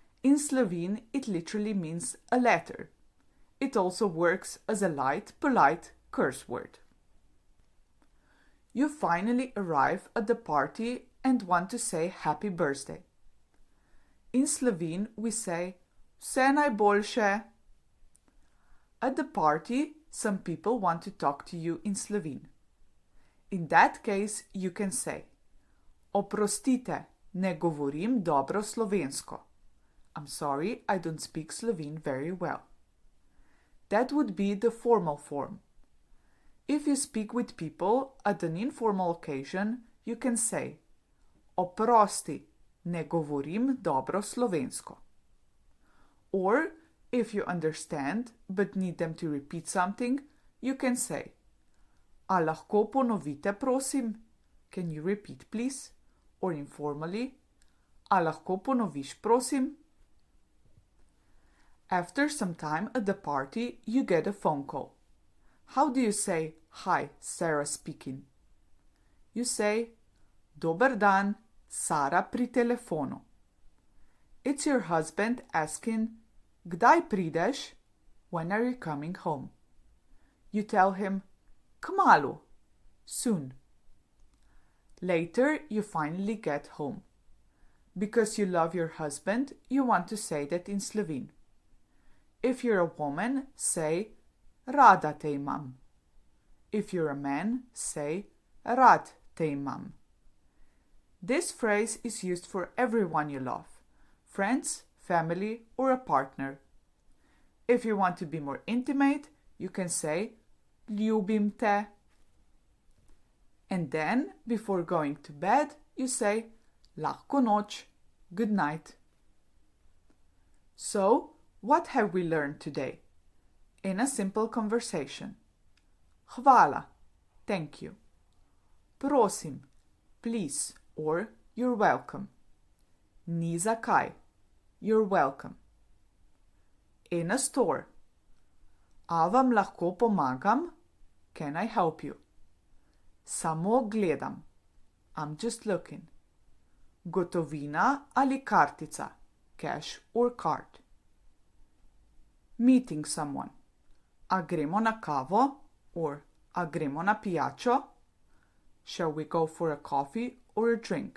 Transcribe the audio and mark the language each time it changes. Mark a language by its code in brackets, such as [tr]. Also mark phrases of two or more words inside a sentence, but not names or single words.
[en] In Slovene, it literally means a letter. It also works as a light, polite curse word. You finally arrive at the party and want to say happy birthday. In Slovene, we say [sl] vse najboljše. [en] At the party, some people want to talk to you in Slovene. In that case, you can say [sl] oprostite, ne govorim dobro slovensko. [en] I'm sorry, I don't speak Slovene very well. That would be the formal form. If you speak with people at an informal occasion, you can say [sl] oprosti, ne govorim dobro slovensko. [en] Or, if you understand but need them to repeat something, you can say [sl] a lahko ponovite prosim? [en] Can you repeat please? Or informally, [sl] a lahko ponoviš prosim? [en] After some time at the party, you get a phone call. How do you say, "Hi, Sarah speaking"? You say, [sl] "Dober dan, Sara pri telefonu." [en] It's your husband asking, [sl] "Kdaj prideš?" [en] When are you coming home? You tell him, "Kmalu," soon. Later, you finally get home. Because you love your husband, you want to say that in Slovene. If you're a woman, say [sl] rada te imam. [en] If you're a man, say [sl] rad te imam. [en] This phrase is used for everyone you love, friends, family, or a partner. If you want to be more intimate, you can say [sl] ljubim te. [en] And then, before going to bed, you say [sl] lahko noč, [en] good night. So, what have we learned today? In a simple conversation. Hvala, thank you. Prosim, please, or you're welcome. [sl] Ni zakaj, [en] you're welcome. In a store. [sl] A vam lahko pomagam? [en] Can I help you? [sl] Samo gledam. [en] I'm just looking. [sl] Gotovina ali kartica? [en] Cash or card? Meeting someone. [sl] A gremo na kavo? Or a gremo na pijačo? [en] Shall we go for a coffee or a drink?